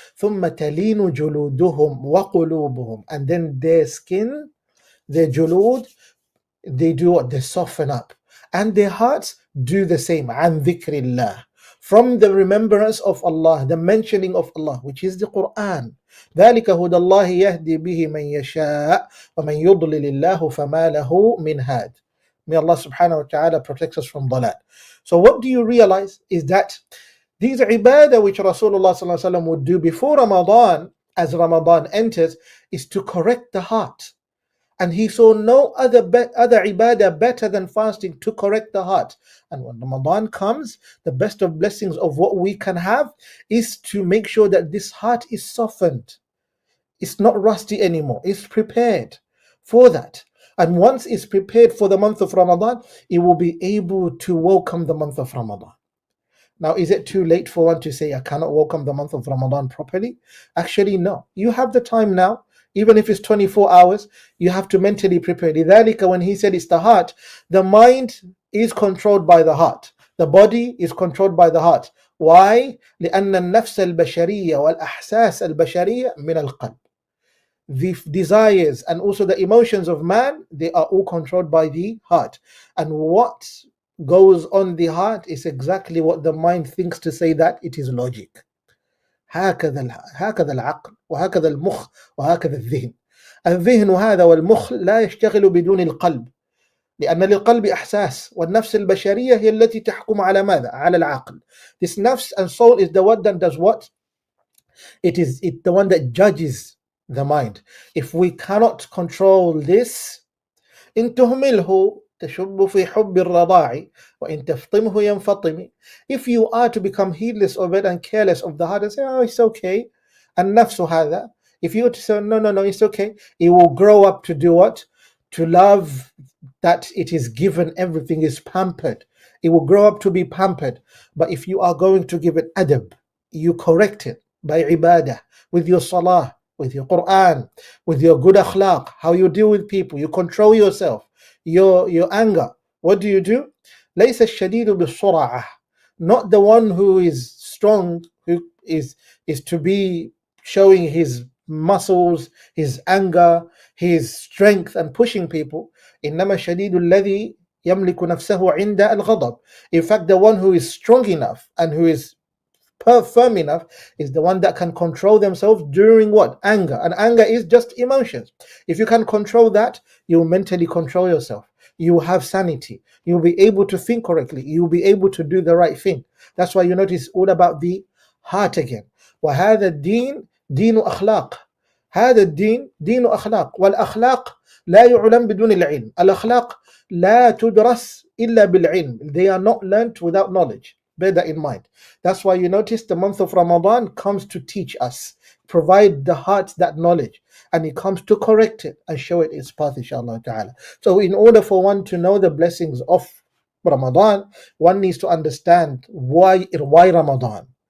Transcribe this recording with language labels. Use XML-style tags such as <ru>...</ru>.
<ar>ثم تلين جلودهم وقلوبهم,</ar> <en>and then their skin, their julud, they do what? They soften up, and their hearts do the same.</en> <ar>عن ذكر الله,</ar> <en>from the remembrance of Allah, the mentioning of Allah, which is the Quran.</en> <ar>ذلك هدى الله يهدي به من يشاء ومن يضلل الله فما له من هاد.</ar> <en>May Allah subhanahu wa ta'ala protect us from dalal. So what do you realize is that these ibadah which Rasulullah sallallahu alaihi wasallam would do before Ramadan, as Ramadan enters, is to correct the heart. And he saw no other ibadah better than fasting to correct the heart. And when Ramadan comes, the best of blessings of what we can have is to make sure that this heart is softened. It's not rusty anymore. It's prepared for that. And once it's prepared for the month of Ramadan, it will be able to welcome the month of Ramadan. Now, is it too late for one to say, I cannot welcome the month of Ramadan properly? Actually, no. You have the time now. Even if it's 24 hours, you have to mentally prepare.</en> <ar>لذلك,</ar> <en>when he said it's the heart, the mind is controlled by the heart. The body is controlled by the heart. Why?</en> <ar>لأن النفس البشرية والأحساس البشرية من القلب.</ar> <en>The desires and also the emotions of man, they are all controlled by the heart. And what goes on the heart is exactly what the mind thinks to say that it is logic.</en> <ar>هكذا العقل وهكذا المخ وهكذا الذهن. الذهن هذا والمخ لا يشتغل بدون القلب، لأن للقلب إحساس، والنفس البشرية هي التي تحكم على ماذا؟ على العقل.</ar> <en>This nafs and soul is the one that does what? It's the one that judges the mind. If we cannot control this,</en> <ar>إن تهمله تشب في حب الرضاع وإن تفطمه ينفطم.</ar> <en>If you are to become heedless of it and careless of the heart and say, oh, it's okay, and nafsu هذا, if you were to say, no, it's okay, it will grow up to do what? To love that it is given, everything is pampered. It will grow up to be pampered. But if you are going to give it adab, you correct it by ibadah, with your salah, with your Quran, with your good akhlaq, how you deal with people, you control yourself, your anger. What do?</en> <ar>ليس الشديد بالسرعة,</ar> <en>not the one who is strong, who is to be showing his muscles, his anger, his strength and pushing people.</en> <ar>إنما الشديد الذي يملك نفسه عند الغضب.</ar> <en>In fact, the one who is strong enough and who is firm enough is the one that can control themselves during what? Anger. And anger is just emotions. If you can control that, you will mentally control yourself. You will have sanity. You will be able to think correctly. You will be able to do the right thing. That's why you notice all about the heart again.</en> <ar>وهذا الدين دين أخلاق. هذا الدين دين أخلاق. والأخلاق لا يعلم بدون العلم. الأخلاق لا تدرس إلا بالعلم.</ar> <en>They are not learnt without knowledge. Bear that in mind. That's why you notice the month of Ramadan comes to teach us, provide the heart that knowledge, and it comes to correct it and show it its path, inshallah ta'ala. So in order for one to know the blessings of Ramadan, one needs to understand why Ramadan.</en>